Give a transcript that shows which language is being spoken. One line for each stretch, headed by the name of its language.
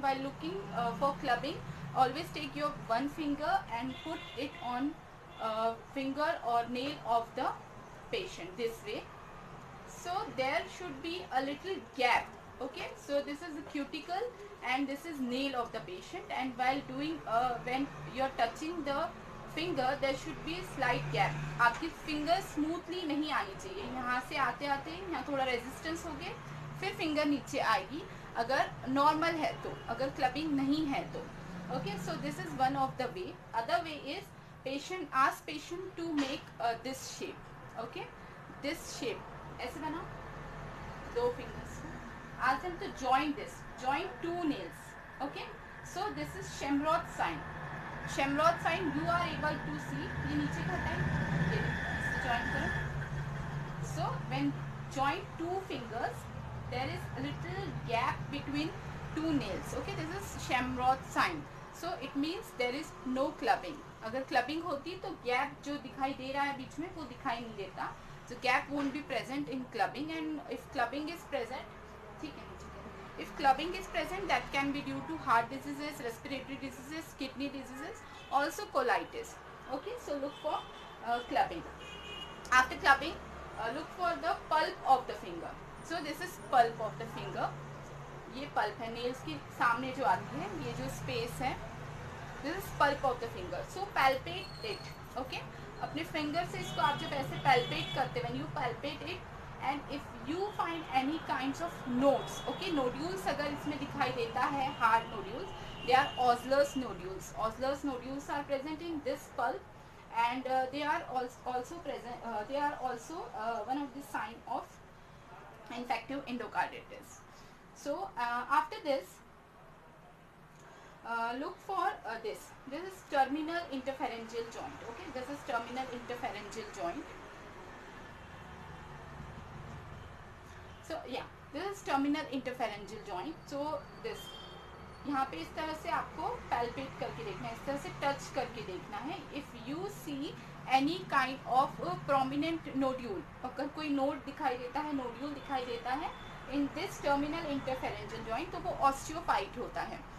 English: While looking for clubbing, always take your one finger and put it on finger or nail of the patient this way. So there should be a little gap. Okay, so this is the cuticle and this is nail of the patient, and while doing when you're touching the finger, there should be slight gap.
Hindi: आपकी finger smoothly नहीं आनी चाहिए. यहाँ से आते आते यहाँ थोड़ा रेजिस्टेंस हो गए, फिर फिंगर नीचे आएगी अगर नॉर्मल है तो, अगर क्लबिंग नहीं है तो.
English: Okay, so this is one of the way. Other way is ask patient to make this shape. Okay, this shape
Hindi: ऐसे बना दो
English: fingers. Ask them to join two nails. Okay, so this is Shamroth sign. Shamroth sign you are able to see.
Hindi: ये नीचे का हटाएं, ये join करो.
English: So when join two fingers, there is a little gap between two nails. Okay, this is Shamroth sign. So it means there is no clubbing.
Hindi: अगर clubbing होती तो gap जो दिखाई दे रहा है बीच में वो दिखाई नहीं देता.
English: So gap won't be present in clubbing, and if clubbing is present,
Hindi: ठीक है,
English: if clubbing is present, that can be due to heart diseases, respiratory diseases, kidney diseases, also colitis. Okay, so look for clubbing. After clubbing, look for the pulp of the finger. So this is pulp of the finger.
Hindi: ये pulp है, nails के सामने जो आती है, ये जो space है,
English: this is pulp of the finger. So palpate it. Okay,
Hindi: अपने फिंगर से इसको आप जब ऐसे पैल्पेट करते,
English: when you palpate it and if you find any kinds of nodes, okay, nodules
Hindi: अगर इसमें दिखाई देता है,
English: Hard nodules, they are Osler's nodules. Osler's nodules are present in this pulp and they are also present, they are also one of the sign of infective endocarditis. So after this look for this is terminal interpharyngeal joint. Okay, this is terminal interpharyngeal joint. So yeah, this is terminal interpharyngeal joint. So this
Hindi: यहाँ पे इस तरह से आपको palpate करके देखना है, इस तरह से टच करके देखना है.
English: if you see any kind of prominent nodule,
Hindi: अगर कोई नोड दिखाई देता है, नोड्यूल दिखाई देता है
English: in this terminal interferential joint,
Hindi: तो वो ऑस्टियोफाइट होता है.